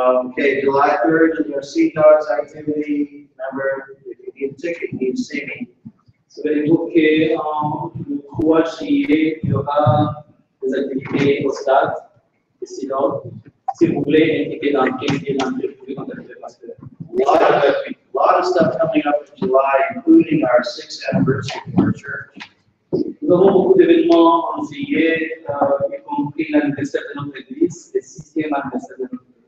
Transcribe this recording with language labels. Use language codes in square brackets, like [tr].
[en] Okay, July 3rd is our Sea Dogs activity. Remember, if you need a ticket, you need to see me. [fr] Souvenez-vous que le 3 juillet, il y aura des activités au stade. Et sinon, si vous voulez un ticket d'entrée et l'entrée, vous pouvez contacter le pasteur. [en] A lot of stuff coming up in July, including our 6th anniversary of our church. [fr] Nous avons beaucoup d'événements en juillet, y compris l'anniversaire de notre église, le 6e anniversaire de notre